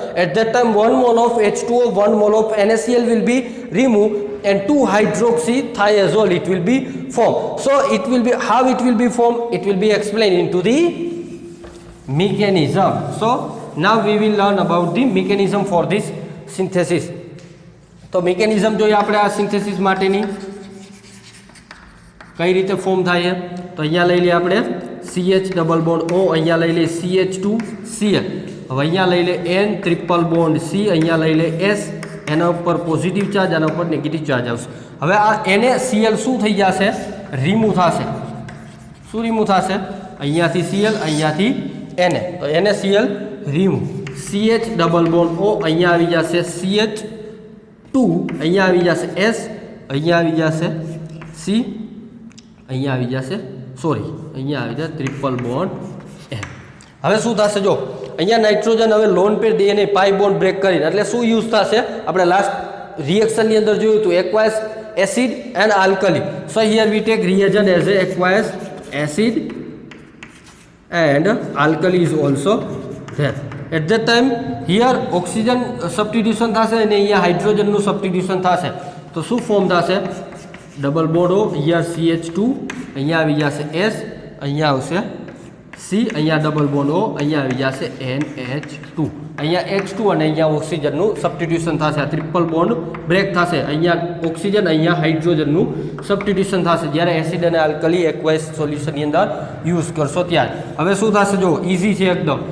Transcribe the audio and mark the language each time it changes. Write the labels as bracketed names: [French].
[English] At that time, 1 mole of H2O, 1 mole of NaCl will be removed and 2-hydroxythiazole it will be formed. So it will be, how it will be formed? It will be explained into the mechanism. So now we will learn about the mechanism for this synthesis. [Gujarati] તો mechanism જોઈએ આપણે આ synthesis માટેની કઈ રીતે form થાય છે. તો અહીંયા લઈ લઈએ આપણે CH ડબલ બોન્ડ O, અહીંયા લઈ લઈએ CH2Cl, હવે અહીંયા લઈ લે N ટ્રિપલ બોન્ડ C, અહીંયા લઈ લે S, એના ઉપર પોઝિટિવ ચાર્જ, આના ઉપર નેગેટિવ ચાર્જ આવશે. હવે આ NaCl શું થઈ જશે? રિમૂવ થશે. શું રિમૂવ થશે? અહીંયાથી Cl, અહીંયાથી Na. તો NaCl remove. CH double bond O, અહીંયા આવી જશે CH2, અહીંયા આવી જશે S, અહીંયા આવી જશે C, અહીંયા આવી જશે અહીંયા આવી જશે ટ્રિપલ બોન્ડ N. હવે શું થશે? જો અહીંયા નાઇટ્રોજન હવે લોન પેર દે એને પાઈ બોન્ડ બ્રેક કરીને, એટલે શું યુઝ થશે? આપણે લાસ્ટ રિએક્શનની અંદર જોયું હતું aqueous, acid and alkali. [English] So here we take reagent as a aqueous, acid and alkali is also there. At that time here oxygen substitution [Gujarati] થશે અને અહીંયા હાઇડ્રોજનનું substitution થશે. તો શું ફોર્મ થશે? ડબલ બોન્ડ O, અહીંયા CH2, અહીંયા આવી જશે S, અહીંયા આવશે C, અહીંયા ડબલ બોન્ડ O, અહીંયા આવી જશે NH2, અહીંયા H2 અને અહીંયા ઓક્સિજનનું સબસ્ટિટ્યુશન થશે. આ ટ્રિપલ બોન્ડ બ્રેક થશે. અહીંયા ઓક્સિજન, અહીંયા હાઇડ્રોજનનું સબસ્ટિટ્યુશન થશે જ્યારે એસિડ અને આલ્કલી એક્વાઇસ સોલ્યુશનની અંદર યુઝ કરશો ત્યારે. હવે શું થશે? જો ઇઝી છે એકદમ.